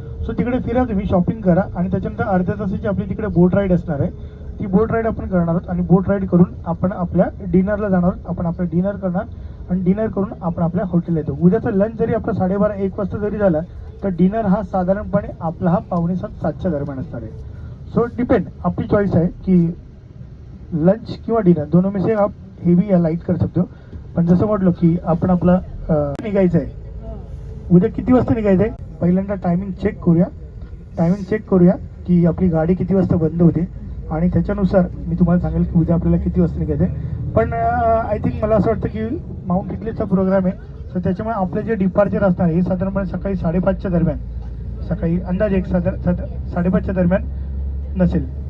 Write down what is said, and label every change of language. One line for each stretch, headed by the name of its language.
Marathi: So तिकडे फिरा तुम्ही, शॉपिंग करा, आणि त्याच्यानंतर अर्ध्या तासाची आपली तिकडे बोट राईड असणार आहे. ती बोट राईड आपण करणार आहोत, आणि बोट राईड करून आपण आपल्या डिनरला जाणार आहोत. आपण आपलं डिनर करणार, आणि डिनर करून आपण आपल्या हॉटेल येतो. उद्याचा लंच जरी आपला 12:30-1 वाजता जरी झाला तर डिनर हा साधारणपणे आपला हा 6:45-7च्या दरम्यान असणार आहे.
Hindi: सो डिपेंड,
Marathi: आपली चॉईस आहे की लंच किंवा डिनर
Hindi: दोनों में से आप हेवी या लाईट कर सकते हो.
Marathi: पण जसं म्हटलं की आपण आपला निघायचं आहे. उद्या किती वाजता निघायचं आहे पहिल्यांदा टायमिंग चेक करूया की आपली गाडी किती वाजता बंद होते, आणि त्याच्यानुसार मी तुम्हाला सांगेल की उद्या आपल्याला किती वाजता निघायचं आहे. पण आय थिंक मला असं वाटतं की माउंट टिटलीचा प्रोग्राम आहे, तर त्याच्यामुळे आपले जे डिपार्चर असणार हे साधारणपणे सकाळी 5:30च्या दरम्यान, सकाळी अंदाजे 5:30च्या दरम्यान नसेल.